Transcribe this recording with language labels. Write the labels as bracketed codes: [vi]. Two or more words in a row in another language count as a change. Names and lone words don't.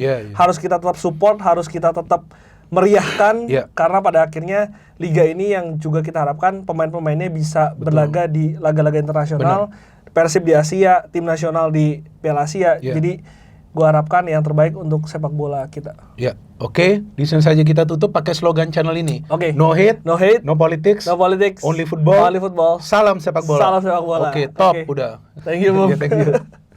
[id] Harus kita tetap support, harus kita tetap meriahkan, karena pada akhirnya liga ini yang juga kita harapkan pemain-pemainnya bisa berlaga di laga-laga internasional. Persib di Asia, tim nasional di Piala Asia. Jadi gua harapkan yang terbaik untuk sepak bola kita. Oke, di sini saja kita tutup pakai slogan channel ini. [en] No hate, no politics, only football. [id] Salam sepak bola. Salam sepak bola. Oke, top udah. [en] Thank you, Bung. Thank you.